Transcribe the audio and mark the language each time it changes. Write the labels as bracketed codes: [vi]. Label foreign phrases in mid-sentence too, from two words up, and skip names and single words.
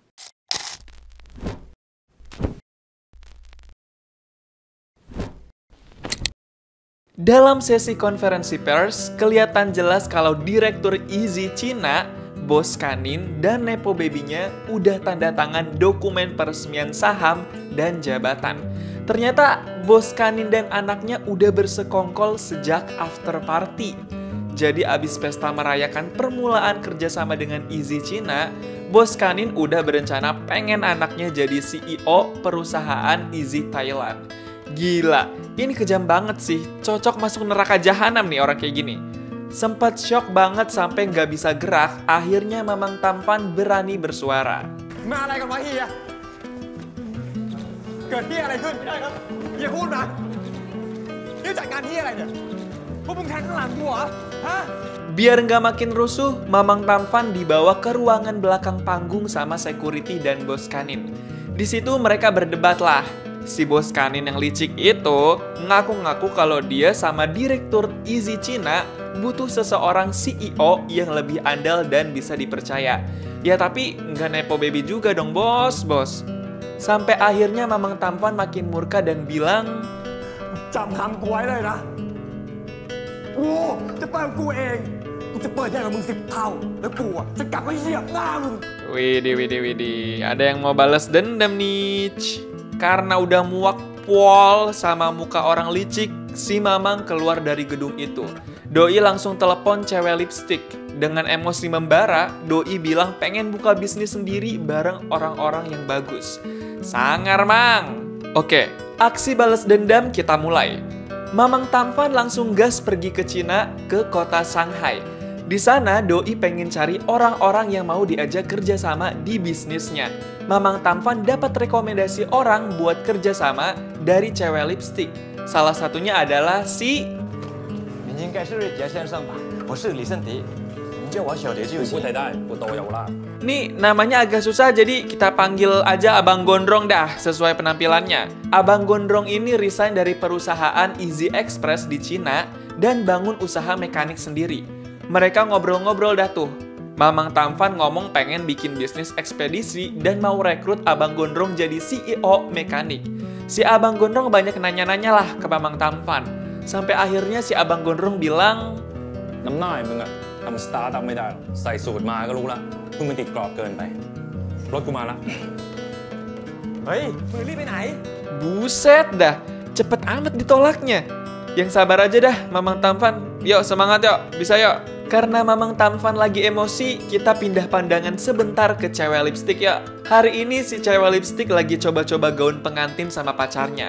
[id] Dalam sesi konferensi pers, kelihatan jelas kalau Direktur Easy Cina, Bos Kanin, dan Nepo Baby-nya udah tanda tangan dokumen peresmian saham dan jabatan. Ternyata Bos Kanin dan anaknya udah bersekongkol sejak [en] after party. [id] Jadi abis pesta merayakan permulaan kerjasama dengan Easy Cina, Bos Kanin udah berencana pengen anaknya jadi CEO perusahaan Easy Thailand. Gila, ini kejam banget sih, cocok masuk neraka jahanam nih orang kayak gini. Sempat shock banget sampai nggak bisa gerak, akhirnya Mamang Tampan berani bersuara. [th] เกิดที่อะไรขึ้นไม่ได้ครับเฮียพูดมานี่จัดการที่อะไรเนี่ยพวกมึงแทงข้างหลังกูเหรอฮะ [id] Biar nggak makin rusuh, Mamang Tampan dibawa ke ruangan belakang panggung sama security dan Bos Kanin. Di situ mereka berdebat lah. Si Bos Kanin yang licik itu ngaku-ngaku kalau dia sama Direktur Easy Cina butuh seseorang CEO yang lebih andal dan bisa dipercaya. Ya tapi nggak Nepo Baby juga dong bos. Sampai akhirnya Mamang Tampan makin murka dan bilang, [th] จำคำกูไว้เลยนะกูจะเปิดกูเองกูจะเปิดใหญ่กว่ามึง10 เท่าแล้วกูจะกลับมาเหยียบหน้ามึง [id] Widih, ada yang mau balas dendam nih. Karena udah muak pol sama muka orang licik, si Mamang keluar dari gedung itu. Doi langsung telepon cewek lipstick. Dengan emosi membara, Doi bilang pengen buka bisnis sendiri bareng orang-orang yang bagus. Sangar, Mang! Oke, aksi balas dendam kita mulai. Mamang Tampan langsung gas pergi ke Cina, ke kota Shanghai. Di sana, Doi pengen cari orang-orang yang mau diajak kerjasama di bisnisnya. Mamang Tampan dapat rekomendasi orang buat kerjasama dari cewek lipstick. Salah satunya adalah si... [zh] 你应该是瑞杰先生吧？我是李胜迪，你叫我小蝶就行。不太大，我都有啦。 [id] Nih, namanya agak susah jadi kita panggil aja Abang Gondrong dah, sesuai penampilannya. Abang Gondrong ini resign dari perusahaan Easy Express di Cina dan bangun usaha mekanik sendiri. Mereka ngobrol-ngobrol dah tuh. Mamang Tampan ngomong pengen bikin bisnis ekspedisi dan mau rekrut Abang Gondrong jadi CEO mekanik. Si Abang Gondrong banyak nanya-nanya lah ke Mamang Tampan. Sampai akhirnya si Abang Gondrong bilang, [th] น้ำหน้ามึงอะทำสตาร์ทอัพไม่ได้หรอกใส่สูตรมาก็รู้ละมึงมันติดกรอบเกินไปรถกูมาละ เฮ้ยมึงรีบไปไหน [id] buset dah, cepet amat ditolaknya. Yang sabar aja dah, Mamang Tampan. Yuk, semangat yuk, bisa yuk. Karena Mamang Tampan lagi emosi, kita pindah pandangan sebentar ke cewek lipstick ya. Hari ini si cewek lipstick lagi coba-coba gaun pengantin sama pacarnya.